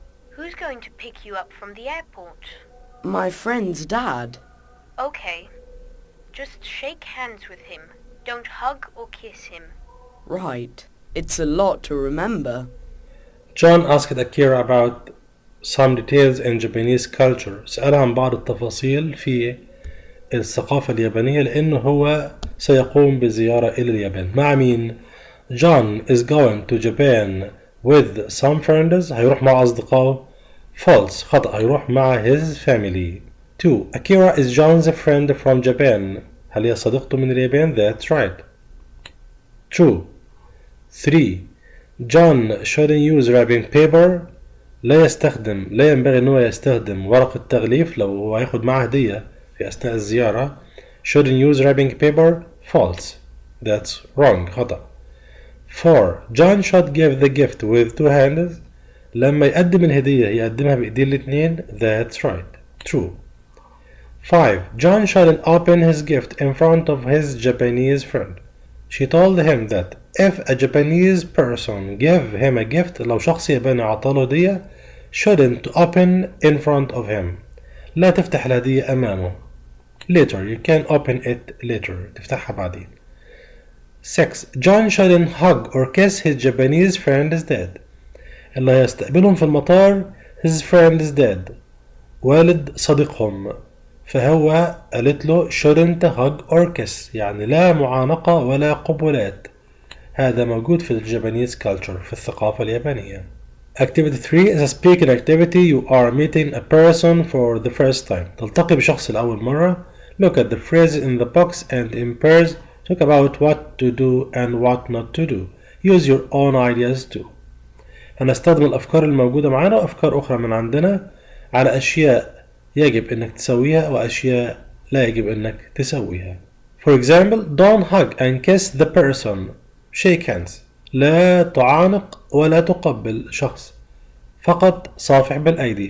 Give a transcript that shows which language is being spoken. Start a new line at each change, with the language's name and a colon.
English: Who's going to pick you up from the airport? My friend's dad. Okay. Just shake hands with him. Don't hug or kiss him. Right. It's a lot to remember. John asked Akira about some details in Japanese culture.
Arabic: سألها عن بعض التفاصيل في الثقافة اليابانية لأنه هو سيقوم بزيارة إلى اليابان. مع مين؟
English: John is going to Japan with some friends.
Arabic: هيروح مع أصدقائه.
English: False
Arabic: خطأ هيروح مع
English: his family. 2. Akira is John's friend from Japan.
Arabic: هل هي صديقته من اليابان؟
English: That's right. True. 3. John shouldn't use wrapping paper.
Arabic: لا ينبغي أنه يستخدم ورقة تغليف لو هو هياخد معه هدية في أثناء الزيارة.
English: Shouldn't use wrapping paper. False. That's wrong
Arabic: خطأ.
English: 4. John should give the gift with 2 hands.
Arabic: لما يقدم الهدية يقدمها بإيديه الاتنين.
English: That's right. True. 5. John shouldn't open his gift in front of his Japanese friend. She told him that if a Japanese person gave him a gift
Arabic: لو شخص ياباني عطاله هدية
English: shouldn't open in front of him.
Arabic: لا تفتح الهدية أمامه.
English: Later. You can open it later.
Arabic: تفتحها بعدين.
English: 6. John shouldn't hug or kiss his Japanese friend's dad.
Arabic: اللي هيستقبلهم في المطار
English: his friend's dad.
Arabic: والد صديقهم. فهو قالت له
English: shouldn't hug or kiss،
Arabic: يعني لا معانقة ولا قبلات. هذا موجود في الجابانيز culture، في الثقافة اليابانية.
English: Activity 3 is a speaking activity. You are meeting a person for the first time.
Arabic: تلتقي بشخص لأول مرة.
English: Look at the phrases in the box and in pairs talk about what to do and what not to do. Use your own ideas too.
Arabic: هنستخدم الأفكار الموجودة معانا وأفكار أخرى من عندنا على أشياء يجب أنك تسويها وأشياء لا يجب أنك تسويها.
English: For example, don't hug and kiss the person. Shake hands.
Arabic: لا تعانق ولا تقبل شخص، فقط صافح بالأيدي.